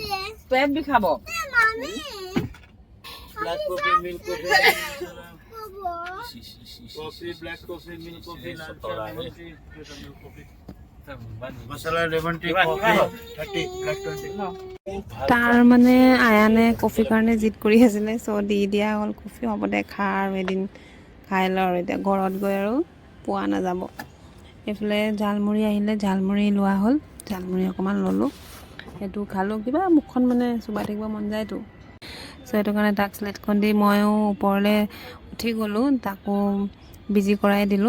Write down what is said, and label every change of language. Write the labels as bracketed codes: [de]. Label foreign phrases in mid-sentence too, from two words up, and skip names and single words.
[as] পেট বিষাব। [en] black coffee milk coffee coffee black coffee milk coffee [hi] लाल चाय [en] lemon tea milk coffee masala lemon tea coffee 30 black 20 [as] তাৰ মানে আয়ানে কফিৰ কাৰণে জিদ কৰি আছিলে, দি দিয়া হ'ল কফি। হ'ব দে খা, আৰু এদিন খাই ল। আৰু এতিয়া ঘৰত গৈ আৰু পোৱা নাযাব। এইফালে ঝালমুড়ি আহিলে, ঝালমুড়ি লোৱা হ'ল, ঝালমুড়ি অকণমান ল'লোঁ, সেইটো খালোঁ। কিবা মুখখন মানে চোবাই থাকিব মন যায়তো, সেইটো কাৰণে তাক স্লেটখন দি ময়ো ওপৰলৈ উঠি গ'লোঁ, তাকো বিজি কৰাই দিলোঁ।